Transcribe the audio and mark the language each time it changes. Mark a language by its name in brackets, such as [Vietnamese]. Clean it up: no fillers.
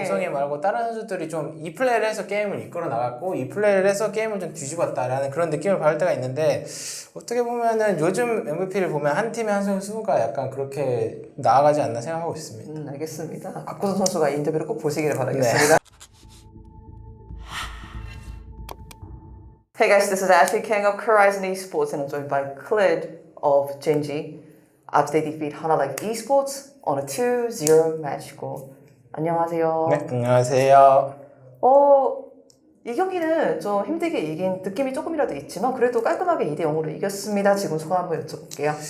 [Korean] 보성이 말고 다른 선수들이 좀 이 플레이를 해서 게임을 이끌어 나갔고 이 플레이를 해서 게임을 좀 뒤집었다라는 그런 느낌을 받을 때가 있는데 어떻게 보면은 요즘 MVP를 보면 한 팀의 한 선수가 약간 그렇게 나아가지 않나 생각하고 있습니다. 알겠습니다. 박구선 선수가 인터뷰를 꼭 보시기를 바라겠습니다. [English] Hey guys, this is Ashley Kang of Horizon Esports and I'm joined by Khalid of Genji after they defeat Hana Life Esports on a 2-0 match goal. [Korean] 안녕하세요. 네, 안녕하세요. 이 경기는 좀 힘들게 이긴 느낌이 조금이라도 있지만 그래도 깔끔하게 2-0으로 이겼습니다. 지금 소감 한번 여쭤볼게요.